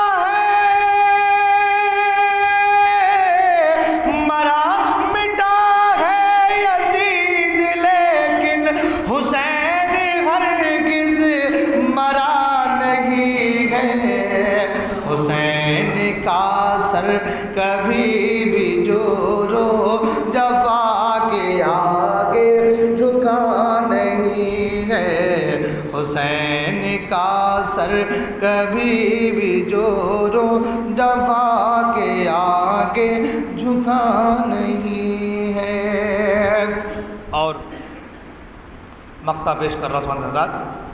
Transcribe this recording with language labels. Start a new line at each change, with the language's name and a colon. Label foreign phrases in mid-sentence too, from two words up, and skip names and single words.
Urdu: ہے یزید، لیکن حسین ہرگز مرا نہیں ہے، حسین کا سر کبھی بھی جور و جفا کے آگے جھکا نہیں ہے، حسین کا سر کبھی بھی جور و جفا کے آگے جھکا نہیں ہے۔ اور مقطع پیش کر رہا ہوں سبحان حضرات۔